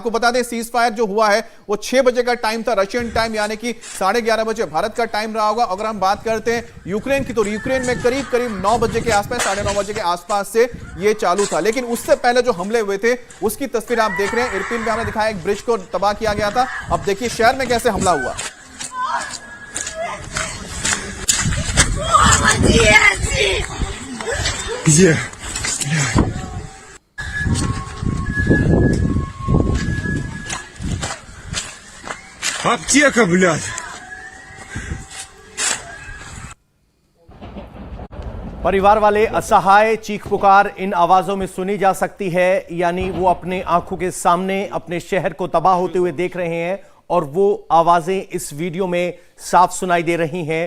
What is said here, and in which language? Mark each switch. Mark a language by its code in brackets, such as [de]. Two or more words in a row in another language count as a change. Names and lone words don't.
[hi] आपको बता दें [en] cease fire [hi] जो हुआ है वो 6 बजे का टाइम था, [en] Russian time, [hi] यानी कि 11:30 बजे भारत का टाइम रहा होगा। अगर हम बात करते हैं यूक्रेन की, तो यूक्रेन में करीब 9 बजे के आसपास, 9:30 बजे के आसपास से यह चालू था। लेकिन उससे पहले जो हमले हुए थे उसकी तस्वीर आप देख रहे हैं। इरपिन में हमने दिखाया एक ब्रिज को तबाह किया गया था। अब देखिए शहर में कैसे हमला हुआ। [ru] Где? Аптека, блядь! [hi] परिवार वाले असहाय चीख पुकार इन आवाजों में सुनी जा सकती है, यानी वो अपने आंखों के सामने अपने शहर को तबाह होते हुए देख रहे हैं और वो आवाजें इस वीडियो में साफ सुनाई दे रही हैं।